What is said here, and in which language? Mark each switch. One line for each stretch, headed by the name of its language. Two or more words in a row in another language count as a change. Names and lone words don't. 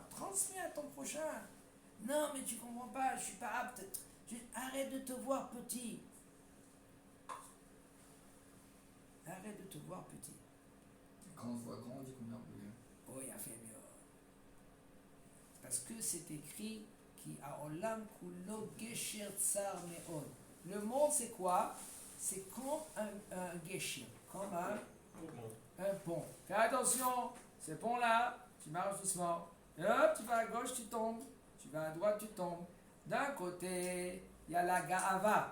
French: Transmets à ton prochain. Non, mais tu comprends pas, je suis pas apte. Arrête de te voir petit. Arrête de te voir petit. Quand on se voit grand, on dit combien on peut. Oh, il a fait mieux. Parce que c'est écrit qui a
Hebrew: עולם כולו גשר צר מאוד.
French: Le monde, c'est quoi? C'est comme un gesher, comme un pont. Fais attention, ce pont-là, tu marches doucement. Et hop, tu vas à gauche, tu tombes. Tu vas à droite, tu tombes. D'un côté, il y a la ga'ava.